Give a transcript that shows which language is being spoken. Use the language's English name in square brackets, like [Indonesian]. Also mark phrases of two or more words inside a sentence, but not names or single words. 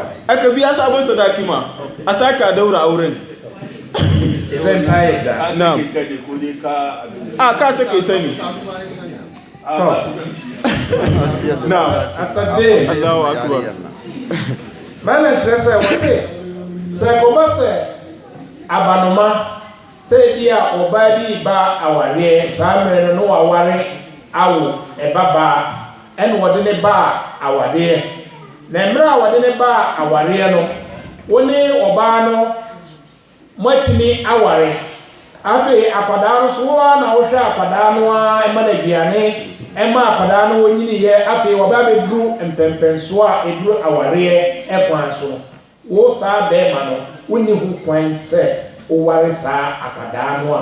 [Hausa] aka biya sabon sadaki ma a saka daura auren idan ta yadda na ka sake ta ne to na atade [Arabic] الله أكبر [Akan] mana kyerɛ sɛ kɔba sɛ abanoma sɛ bi a ɔbaa bi ba awareɛ saa mmerɛ no waware awo ɛba baa ɛna wɔde ne ba awareɛ na mmerɛ a wɔde ne ba awareɛ no wo ne ɔbaa no moatumi aware afei akwadaa no so wo a na wohwɛ akwadaa no a ɛma no aduane ɛma akwadaa no wɔnyiniyɛ afei wɔba bɛduru mpɛmpɛnsoɔ a ɛduru awareɛ ɛkwan so wo saa bɛrima no wonni ho kwan sɛ woware saa akwadaa no